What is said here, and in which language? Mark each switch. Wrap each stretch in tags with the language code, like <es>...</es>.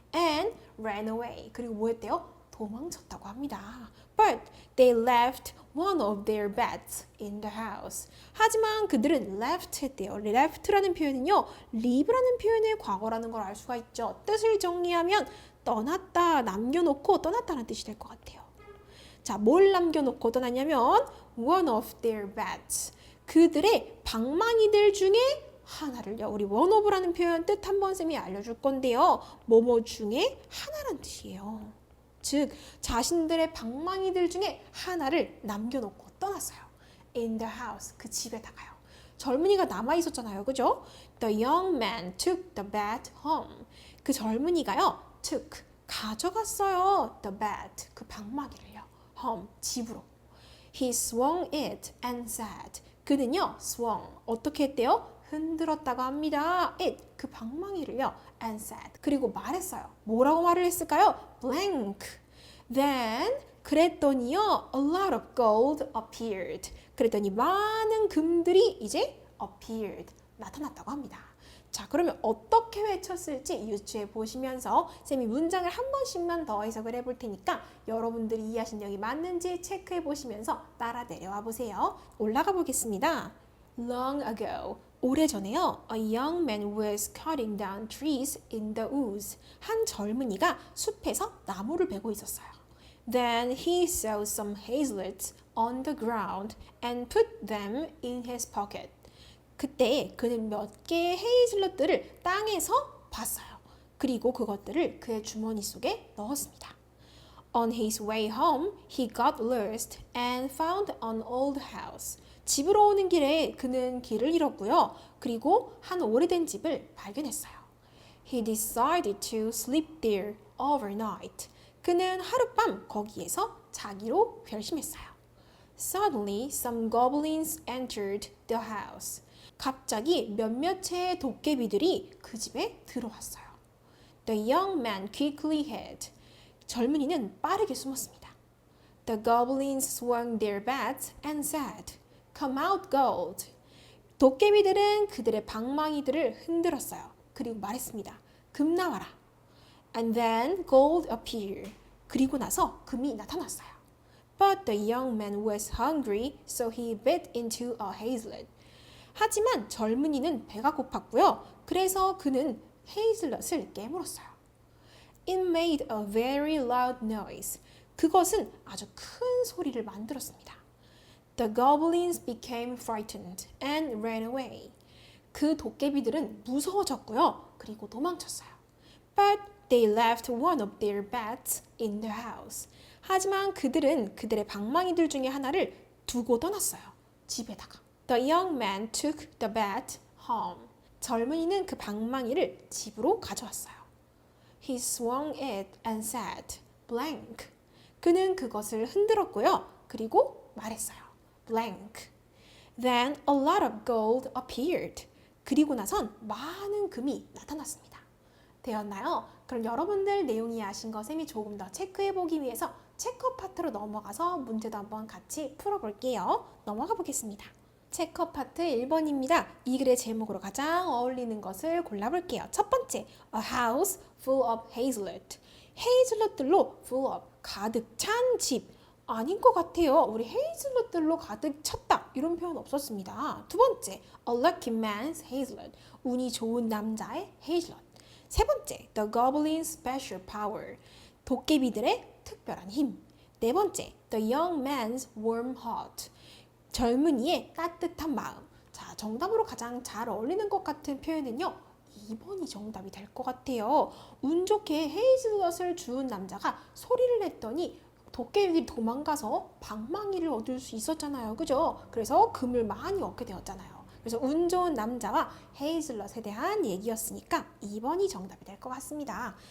<en>And ran away.</en> <ko>그리고 뭐 했대요? 도망쳤다고 합니다.</ko> <en>But they left one of their beds in the house.</en> <ko>하지만 그들은 left 했대요. left라는 표현은요, leave라는 표현의 과거라는 걸 알 수가 있죠. 뜻을 정리하면 떠났다, 남겨놓고 떠났다는 뜻이 될 것 같아요. 자, 뭘 남겨놓고 떠났냐면</ko> <en>one of their beds.</en> <ko>그들의 방망이들 중에 하나를요. 우리 one of라는 표현 뜻 한번 쌤이 알려줄 건데요. 뭐뭐 중에 하나란 뜻이에요. 즉, 자신들의 방망이들 중에 하나를 남겨놓고 떠났어요.</ko> <en>In the house,</en> <ko>그 집에다가요. 젊은이가 남아있었잖아요. 그죠?</ko> <en>The young man took the bat home.</en> <ko>그 젊은이가요. took, 가져갔어요. The bat, 그 방망이를요.</ko> <en>home, 집으로. He swung it and said.</en> <ko>그는요, swung, 어떻게 했대요? 흔들었다고 합니다. it, 그 방망이를요.</ko> <en>and said.</en> <ko>그리고 말했어요. 뭐라고 말을 했을까요? blank.</ko> <en>Then, 그랬더니요, a lot of gold appeared.</en> <ko>그랬더니 많은 금들이 이제 appeared, 나타났다고 합니다. 자, 그러면 어떻게 외쳤을지 유추해 보시면서 쌤이 문장을 한 번씩만 더 해석을 해볼 테니까 여러분들이 이해하신 내용이 맞는지 체크해 보시면서 따라 내려와 보세요. 올라가 보겠습니다.</ko> <en>Long ago, 오래전에요. A young man was cutting down trees in the woods.</en> <ko>한 젊은이가 숲에서 나무를 베고 있었어요.</ko> <en>Then he saw some hazelnuts on the ground and put them in his pocket.</en> <ko>그때 그는 몇 개의 헤이즐넛들을 땅에서 봤어요. 그리고 그것들을 그의 주머니 속에 넣었습니다.</ko> <en>On his way home, he got lost and found an old house.</en> <ko>집으로 오는 길에 그는 길을 잃었고요. 그리고 한 오래된 집을 발견했어요.</ko> <en>He decided to sleep there overnight.</en> <ko>그는 하룻밤 거기에서 자기로 결심했어요.</ko> <en>Suddenly, some goblins entered the house.</en> <ko>갑자기 몇몇의 도깨비들이 그 집에 들어왔어요.</ko> <en>The young man quickly hid.</en> <ko>젊은이는 빠르게 숨었습니다.</ko> <en>The goblins swung their bats and said, "Come out, gold."</en> <ko>도깨비들은 그들의 방망이들을 흔들었어요. 그리고 말했습니다. 금 나와라.</ko> <en>And then gold appeared.</en> <ko>그리고 나서 금이 나타났어요.</ko> <en>But the young man was hungry, so he bit into a hazelnut.</en> <ko>하지만 젊은이는 배가 고팠고요. 그래서 그는 헤이즐넛을 깨물었어요.</ko> <en>It made a very loud noise.</en> <ko>그것은 아주 큰 소리를 만들었습니다.</ko> <en>The goblins became frightened and ran away.</en> <ko>그 도깨비들은 무서워졌고요. 그리고 도망쳤어요.</ko> <en>But they left one of their bats in the house.</en> <ko>하지만 그들은 그들의 방망이들 중에 하나를 두고 떠났어요. 집에다가.</ko> <en>The young man took the bat home.</en> <ko>젊은이는 그 방망이를 집으로 가져왔어요.</ko> <en>He swung it and said, blank.</en> <ko>그는 그것을 흔들었고요. 그리고 말했어요. blank.</ko> <en>Then a lot of gold appeared.</en> <ko>그리고 나선 많은 금이 나타났습니다. 되었나요? 그럼 여러분들 내용이 아신 거 쌤이 조금 더 체크해보기 위해서 체크 파트로 넘어가서 문제도 한번 같이 풀어볼게요. 넘어가 보겠습니다. 체크 파트 1번입니다. 이 글의 제목으로 가장 어울리는 것을 골라볼게요.</ko> <en>첫 번째, a house full of hazelnut.</en> <ko>헤이즐넛들로 full of, 가득 찬 집. 아닌 것 같아요. 우리 헤이즐넛들로 가득 찼다. 이런 표현 없었습니다. 두 번째,</ko> <en>a lucky man's hazelnut.</en> <ko>운이 좋은 남자의 헤이즐넛. 세 번째,</ko> <en>the goblin's special power.</en> <ko>도깨비들의 특별한 힘. 네 번째,</ko> <en>the young man's warm heart.</en> <ko>젊은이의 따뜻한 마음. 자, 정답으로 가장 잘 어울리는 것 같은 표현은요. 2번이 정답이 될 것 같아요. 운 좋게 헤이즐넛을 주운 남자가 소리를 냈더니 도깨비들이 도망가서 방망이를 얻을 수 있었잖아요. 그죠? 그래서 금을 많이 얻게 되었잖아요. 그래서 운 좋은 남자와 헤이즐넛에 대한 얘기였으니까 2번이 정답이 될 것 같습니다.</ko>